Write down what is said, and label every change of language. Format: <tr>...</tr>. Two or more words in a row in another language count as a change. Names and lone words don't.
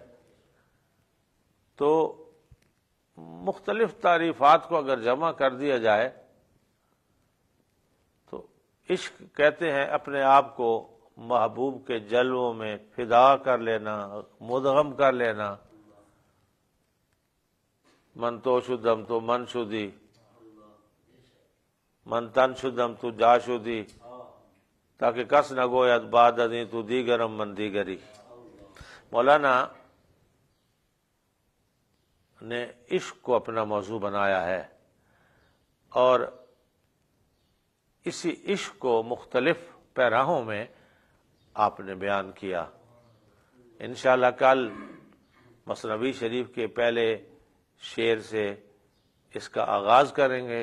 <ur>تو مختلف تعریفات کو اگر جمع کر دیا جائے تو عشق کہتے ہیں اپنے آپ کو محبوب کے جلووں میں فدا کر لینا، مدغم کر لینا۔</ur> <fa>من تو شدم تو من شدی، من تن شدم تو جا شدی، تاکہ کس نہ گوید بعد ازیں تو دیگرم من دیگری۔</fa> <ur>مولانا نے عشق کو اپنا موضوع بنایا ہے، اور اسی عشق کو مختلف پیراہوں میں آپ نے بیان کیا۔ انشاءاللہ کل مثنوی شریف کے پہلے شعر سے اس کا آغاز کریں گے۔</ur>